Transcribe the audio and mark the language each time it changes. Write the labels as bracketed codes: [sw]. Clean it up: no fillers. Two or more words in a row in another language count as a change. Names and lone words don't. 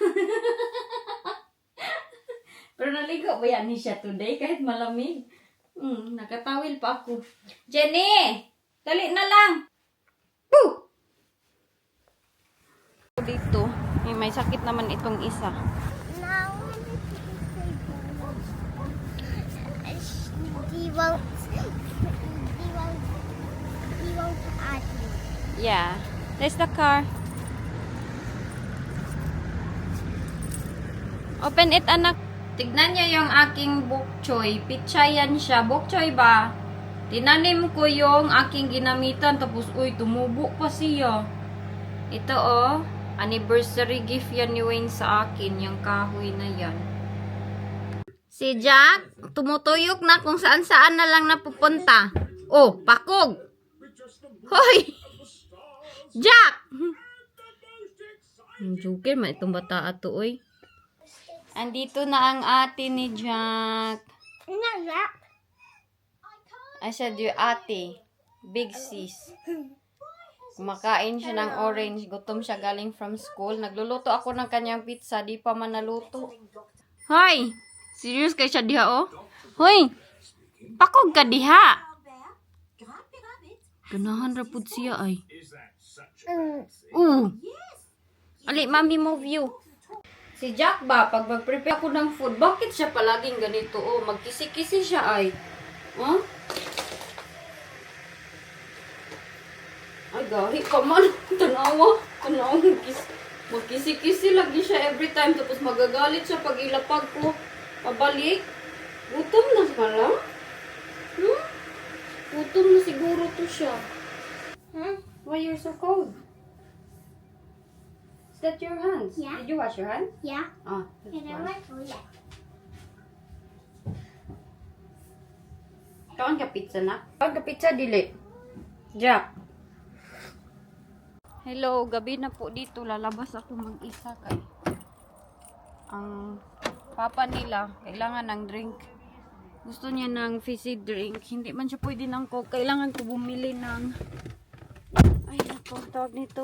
[tl] Pero naligo ba yan siya today kahit malamig? Nakatawil pa ako. Jenny! Dali na lang! Poo! Dito, may sakit naman itong isa. [en] He won't ask me. Yeah. There's the car. Open it, [tl] anak. Tignan niyo yung aking bok choy. Pitsayan siya. Bok choy ba? Tinanim ko yung aking ginamitan. Tapos, uy, tumubo pa siya. Ito, oh. Anniversary gift yan ni Wayne sa akin. Yung kahoy na yan. Si Jack, tumutuyok na kung saan-saan na lang napupunta. [ceb] Oh, pakog! Hoy! Jack! Joker man itong bata ato, oy. [tl] Andito na ang ate ni Jack. [en] No, Jack. I said your ate. Big sis. [tl] Kumakain siya ng orange. Gutom siya galing [en] from school. [tl] Nagluluto ako ng kanyang pizza. Di pa man naluto. Hoy! [ceb] Serious kay siya diha, oh? Hoy! Pakog ka diha! Ganahan rapod siya, ay. Ali, mami mo view. [tl] Si Jack ba, pag mag-prepare ako ng food, bakit siya palaging ganito? [ceb] Oh, magkisi-kisi siya, ay. Huh? Ay, gahi ka man. Tanawa. Magkisi-kisi lagi siya [en] every time. [tl] Tapos magagalit siya pag ilapag ko. [ceb] Pabalik. Gutom na ka lang? Gutom na siguro to siya. [en] Why you're so cold? Is that your hands? Yeah. Did you wash your hands? Yeah. Ah, that's And I fine. went toilet. [ceb] Kaon ka pizza na? Kaon ka pizza, dili. [en] Jack. Hello, [tl] gabi na po dito. Lalabas ako mag-isa kay ang papa nila kailangan ng drink. Gusto niya ng [en] fizzy drink. [tl] Hindi man siya pwede ng coke. Kailangan ko bumili ng ay, naku, tawag nito.